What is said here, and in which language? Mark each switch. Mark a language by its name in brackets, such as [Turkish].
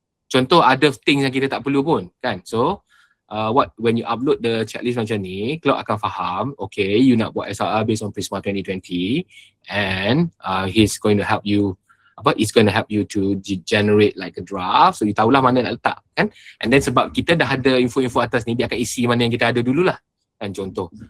[Malay] Contoh ada things yang kita tak perlu pun kan. [English] So when you upload the checklist [Malay] macam ni, [English] Cloud [Malay] akan faham, [English] okay, you nak buat SRR based on Prisma 2020 and he's going to help you, it's going to help you to generate like a draft, [Malay] so you tahulah mana nak letak kan. [English] And then [Malay] sebab kita dah ada info-info atas ni, dia akan isi mana yang kita ada dululah kan, contoh.